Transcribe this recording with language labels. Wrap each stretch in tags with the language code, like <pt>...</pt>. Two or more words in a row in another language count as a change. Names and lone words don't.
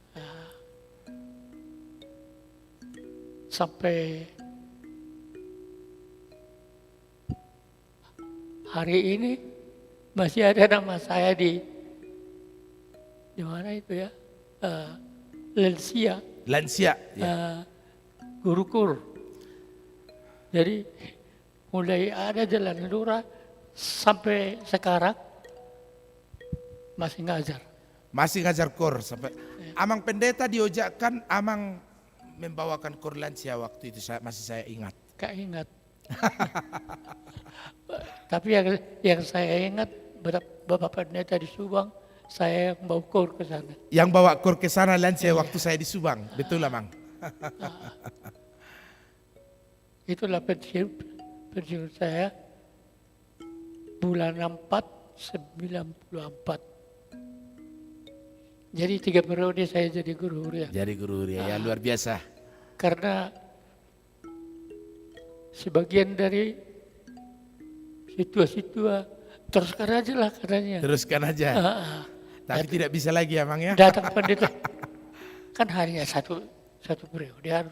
<id>Sampai hari ini masih ada nama saya di mana itu ya, Lansia, Lansia. Ya. Guru Kur. Jadi mulai ada jalan lurah sampai sekarang masih ngajar. Masih ngajar kor sampai. Amang pendeta diojakkan, Amang membawakan kor lansia waktu itu masih saya ingat. Gak ingat. Tapi yang saya ingat Bapak Pendeta di Subang, saya yang bawa kor ke sana. Yang bawa kor ke sana lansia waktu saya di Subang, betul Amang? Itulah pensiun saya bulan 4/94. Jadi 3 periode saya jadi guru huriah. Jadi guru huriah ya luar biasa. Karena sebagian dari situa-situa teruskan aja lah katanya. Teruskan aja. Tapi tidak bisa lagi Amang ya. Datang pendeta kan hanya satu periode harus</id>